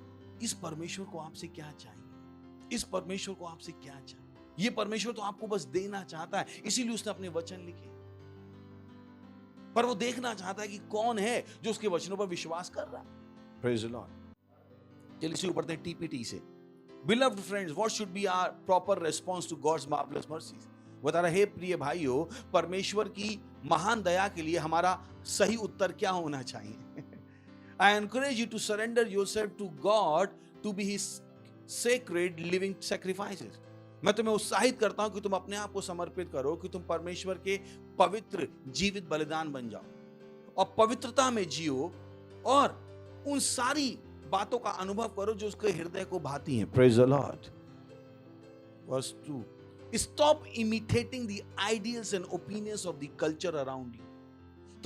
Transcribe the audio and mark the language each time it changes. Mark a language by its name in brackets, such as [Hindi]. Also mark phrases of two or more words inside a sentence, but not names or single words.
[Hindi] इस परमेश्वर को आपसे क्या चाहिए? इस परमेश्वर को आपसे क्या चाहिए? ये परमेश्वर तो आपको बस देना चाहता है, इसीलिए उसने अपने वचन लिखे। पर वो देखना चाहता है कि कौन है जो उसके वचनों पर विश्वास कर रहा है। [English] Praise the Lord. [Hindi] चलिए शुरू करते हैं टीपीटी से। [English] Beloved friends, what should be our proper response to God's marvelous mercies? [Hindi] बता रहा है प्रिय भाइयों, परमेश्वर की महान दया के लिए हमारा सही उत्तर क्या होना चाहिए? [English] I encourage you to surrender yourself to God to be His sacred living sacrifices. [Hindi] मैं तुम्हें उत्साहित करता हूं कि तुम अपने आप को समर्पित करो, कि तुम परमेश्वर के पवित्र जीवित बलिदान बन जाओ और पवित्रता में जियो और उन सारी बातों का अनुभव करो जो उसके हृदय को भाती हैं। [English] Praise the Lord. Verse 2, stop imitating the ideals and opinions of the culture around you.